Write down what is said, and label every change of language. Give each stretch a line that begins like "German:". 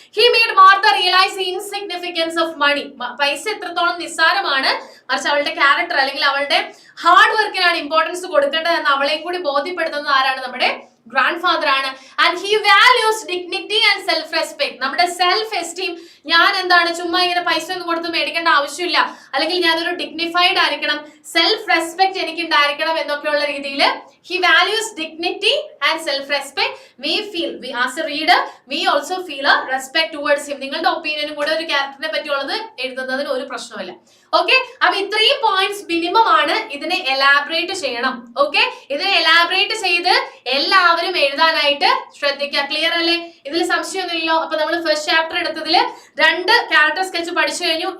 Malayalam: He made Martha realise the insignificance of money. പൈസ എത്രത്തോളം നിസ്സാരമാണ്, മറിച്ച് അവളുടെ ക്യാരക്ടർ അല്ലെങ്കിൽ അവളുടെ ഹാർഡ് വർക്കിനാണ് ഇമ്പോർട്ടൻസ് കൊടുക്കേണ്ടത് എന്ന് അവളെയും കൂടി ബോധ്യപ്പെടുത്തുന്നത് ആരാണ്?
English: നമ്മുടെ grandfather ആണ്. And he values dignity and self respect.
Malayalam: നമ്മുടെ സെൽഫ് എസ്റ്റീം, ഞാൻ എന്താണ് ചുമ്മാ ഇങ്ങനെ പൈസ ഒന്നും കൊടുത്ത് മേടിക്കേണ്ട ആവശ്യമില്ല, അല്ലെങ്കിൽ ഞാനൊരു ഡിഗ്നിഫൈഡ് ആയിരിക്കണം, സെൽഫ് റെസ്പെക്ട് എനിക്ക് ഉണ്ടായിരിക്കണം എന്നൊക്കെയുള്ള രീതിയിൽ
English: He values dignity and self-respect. We as a reader, we also feel a respect towards him.
Malayalam: നിങ്ങളുടെ ഒപ്പീനിയനും കൂടെ ഒരു ക്യാരക്ടറിനെ പറ്റിയുള്ളത് എഴുതുന്നതിന് ഒരു പ്രശ്നമില്ല. ഓക്കെ, അപ്പൊ ഇത്രയും പോയിന്റ്സ് മിനിമം ആണ്. ഇതിനെ എലാബറേറ്റ് ചെയ്യണം. ഓക്കെ, ഇതിനെ എലാബറേറ്റ് ചെയ്ത് എല്ലാവരും എഴുതാനായിട്ട് ശ്രദ്ധിക്കുക. ക്ലിയർ അല്ലേ? ഇതിൽ സംശയമൊന്നുമില്ലല്ലോ. അപ്പൊ നമ്മൾ ഫസ്റ്റ് ചാപ്റ്റർ എടുത്തതിൽ 2 ക്യാരക്ടർ സ്കെച്ച് പഠിച്ചു കഴിഞ്ഞു.